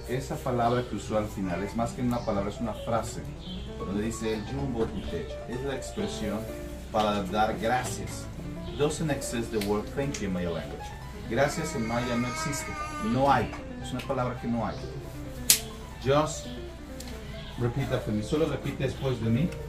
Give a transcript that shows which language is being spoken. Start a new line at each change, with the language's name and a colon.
Spanish: Esa palabra que usó al final es más que una palabra, es una frase. Donde dice el Jumbotitech, es la expresión para dar gracias.
English: Doesn't exist the word thank you in Maya language.
Spanish: Gracias en Maya no existe, no hay. Es una palabra que no hay.
English: Just repeat after me.
Spanish: Solo repite después de mí.